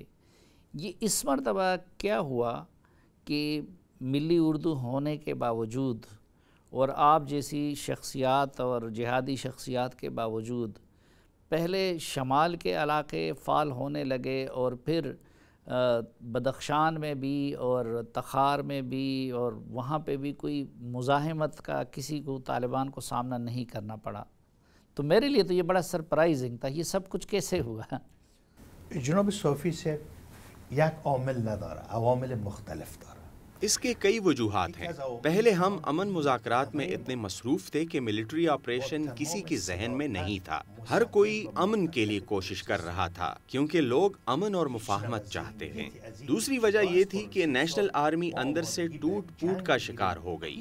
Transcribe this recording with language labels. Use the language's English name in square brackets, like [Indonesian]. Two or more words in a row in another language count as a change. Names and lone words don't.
[Urdu] یہ اس مرتبہ کیا ہوا کہ ملی اردو ہونے کے باوجود اور آپ جیسی شخصیات اور جہادی شخصیات کے باوجود پہلے شمال کے علاقے فعال ہونے لگے اور پھر بدخشان میں بھی اور تخار میں بھی اور وہاں پہ بھی کوئی مزاحمت کا کسی کو طالبان کو سامنا نہیں کرنا پڑا؟ تو میرے لیے تو یہ بڑا سرپرائزنگ تھا، یہ سب کچھ کیسے ہوا؟ [Persian] جناب صافی سے یک عامل نداره، عوامل مختلف داره۔ [Urdu] اس کے کئی وجوہات ہیں۔ پہلے ہم امن مذاکرات میں اتنے مصروف تھے کہ ملٹری آپریشن کسی کے ذہن میں نہیں تھا۔ ہر کوئی امن کے لیے کوشش کر رہا تھا کیونکہ لوگ امن اور مفاہمت چاہتے ہیں۔ دوسری وجہ یہ تھی کہ نیشنل آرمی اندر سے ٹوٹ پھوٹ کا شکار ہو گئی۔